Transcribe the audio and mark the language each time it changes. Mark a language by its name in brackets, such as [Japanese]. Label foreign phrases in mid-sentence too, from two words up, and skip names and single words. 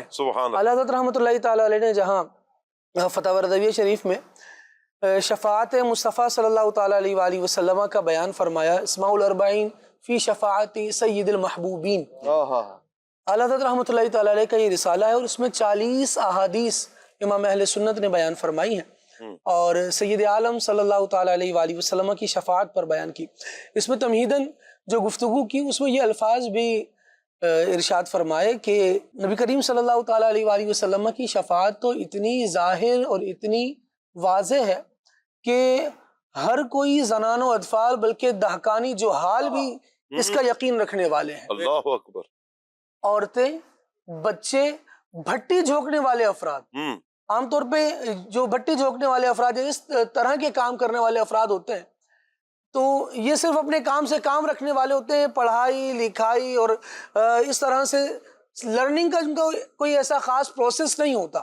[Urdu] اعلیٰ حضرت [Arabic] رحمۃ اللہ تعالیٰ علیہ [Urdu] نے جہاں فتاوی رضویہ شریف میں شفاعت مصطفیٰ [Arabic] صلی اللہ تعالیٰ علیہ وآلہ وسلم [Urdu] کا بیان فرمایا، اسماء الاربعین فی شفاعت سید المحبوبین، اعلیٰ حضرت [Arabic] رحمۃ اللہ تعالیٰ علیہ [Urdu] کا یہ رسالہ ہے، اور اس میں 40 احادیث امام اہل سنت نے بیان فرمائی ہیں، اور سید عالم [Arabic] صلی اللہ تعالیٰ علیہ وآلہ وسلم [Urdu] کی شفاعت پر بیان کی. اس میں تمہیداً جو گفتگو کی اس میں یہ الفاظ بھی ارشاد فرمائے کہ نبی کریم [Arabic] صلی اللہ تعالیٰ علیہ وآلہ وسلم [Urdu] کی شفاعت تو اتنی ظاہر اور اتنی واضح ہے کہ ہر کوئی زنان و اطفال بلکہ دہقانی جو حال بھی اس کا یقین رکھنے والے ہیں. [Arabic] اللہ اکبر. [Urdu] عورتیں، بچے، بھٹی جھونکنے والے افراد، عام طور پہ جو بھٹی جھونکنے والے افراد ہیں، اس طرح کے کام کرنے والے افراد ہوتے ہیں، تو یہ صرف اپنے کام سے کام رکھنے والے ہوتے ہیں، پڑھائی لکھائی اور اس طرح سے لرننگ کا ان کا کوئی ایسا خاص پروسیس نہیں ہوتا.